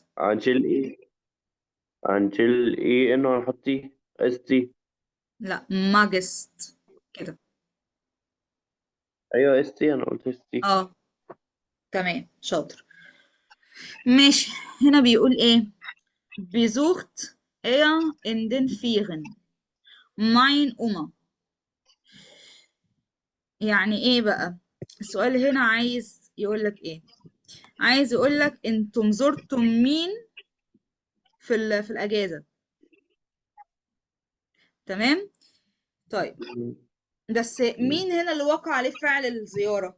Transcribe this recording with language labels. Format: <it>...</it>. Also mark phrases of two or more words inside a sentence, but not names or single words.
<ar>هنشيل ايه. هنشيل ايه ان ونحط تي اس تي. لا، ماجست كده. ايوه اس تي، انا قلت اس تي. اه. تمام شاطر. ماشي. هنا بيقول ايه؟</ar> <de>besucht er in den Ferien mein Oma.</de> <ar>يعني ايه بقى؟ السؤال هنا عايز يقول لك ايه؟ عايز يقول لك انتم زرتم مين في الاجازة. تمام. طيب، بس مين هنا اللي وقع عليه فعل الزيارة؟</ar>